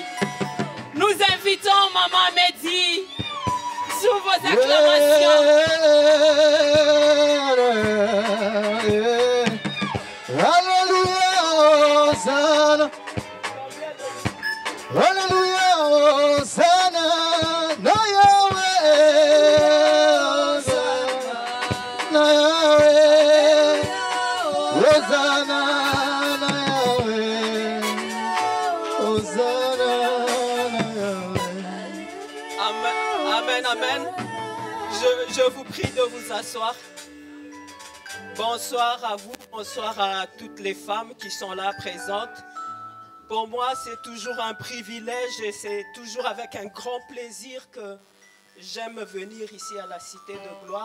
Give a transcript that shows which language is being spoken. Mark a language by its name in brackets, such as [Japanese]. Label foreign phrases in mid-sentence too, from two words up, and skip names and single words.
[French] Nous invitons Maman Mehdi sous vos acclamations. Alléluia, Hosanna. Alléluia, Hosanna. [Lingala] Na Yahweh, na Yahweh, Hosanna, na Yahweh, Hosanna, na Yahweh. [French] Amen, amen. Je vous prie de vous asseoir. Bonsoir à vous, bonsoir à toutes les femmes qui sont là présentes. Pour moi, c'est toujours un privilège et c'est toujours avec un grand plaisir que j'aime venir ici à la Cité de Gloire.